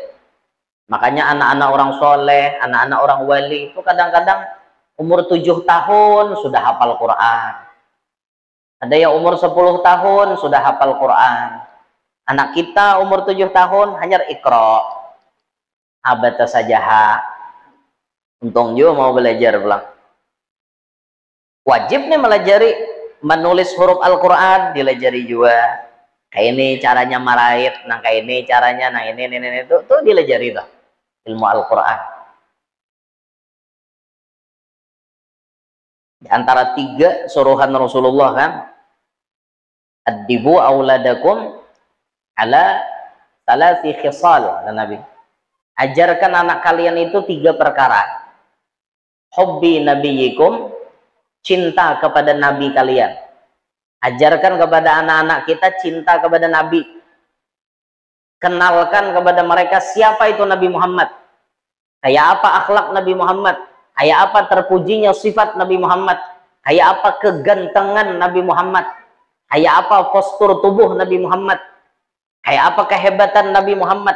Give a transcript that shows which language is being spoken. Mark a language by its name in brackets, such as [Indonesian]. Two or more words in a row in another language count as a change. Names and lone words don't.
[Indonesian] Makanya anak-anak orang soleh, anak-anak orang wali itu kadang-kadang umur 7 tahun sudah hafal Quran. Ada yang umur 10 tahun sudah hafal Quran. Anak kita umur 7 tahun hanya ikra. Abata sajaha. [Banjar] Untung juga mau belajar pulang. Wajib nih melajari menulis huruf Al-Quran, dilajari juga. Kayak ini caranya marait, nah kayak ini caranya, nah ini itu tuh dilajari tuh ilmu Al-Quran. [Indonesian] Di antara 3 suruhan Rasulullah kan, [Arabic] أدبوا أولادكم على ثلاث خصال, [Indonesian] dan Nabi ajarkan anak kalian itu 3 perkara. [Arabic] حب نبيكم, [Indonesian] cinta kepada nabi kalian. Ajarkan kepada anak-anak kita cinta kepada nabi. Kenalkan kepada mereka siapa itu Nabi Muhammad, kayak apa akhlak Nabi Muhammad, kayak apa terpujinya sifat Nabi Muhammad, kayak apa kegantengan Nabi Muhammad, kayak apa postur tubuh Nabi Muhammad, kayak apa kehebatan Nabi Muhammad.